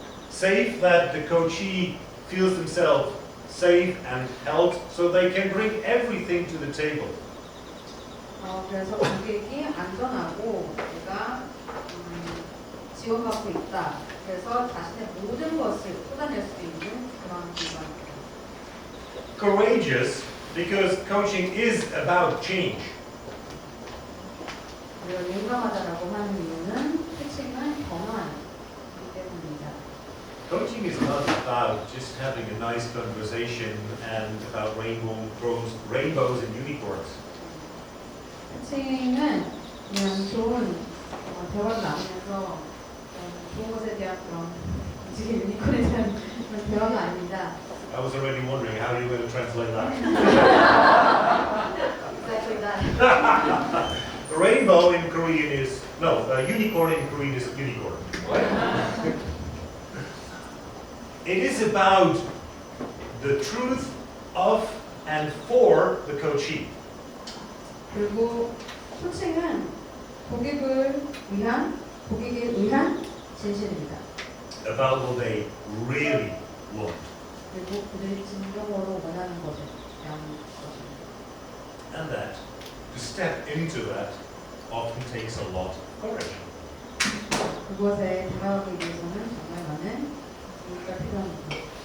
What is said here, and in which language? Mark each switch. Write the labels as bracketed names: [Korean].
[English] Safe that the coachee feels themselves safe and held so they can bring everything to the table. [Korean] 그래서 고객이 안전하고 내가 지원받고 있다. 그래서 자신의 모든 것을 쏟아낼 수 있는 그런 공간입니다. [English] Courageous because coaching is about change. [Korean] 그리고 용감하다라고 하는 이유는 코칭은 변화이기 때문입니다. [English] Coaching is not about just having a nice conversation and about rainbows and unicorns. [Korean] 코칭은 그냥 좋은 대화를 나누면서 좋은 것에 대한 그런 지금 유니콘에 대한 그런 대화가 아닙니다. [English] I was already wondering how you were going to translate that. actually that. Rainbow in Korean is, no, unicorn in Korean is unicorn. It is about the truth of and for the coachee. [Korean] 그리고 코칭은 고객에 의한 진실입니다. [English] About what they really want. [Korean] 그리고 그들이 진정으로 원하는 것에 대한 것입니다. [English] And that, to step into that, often takes a lot of courage. [Korean] 그것에 다가가기 위해서는 정말 많은 용기가 필요합니다.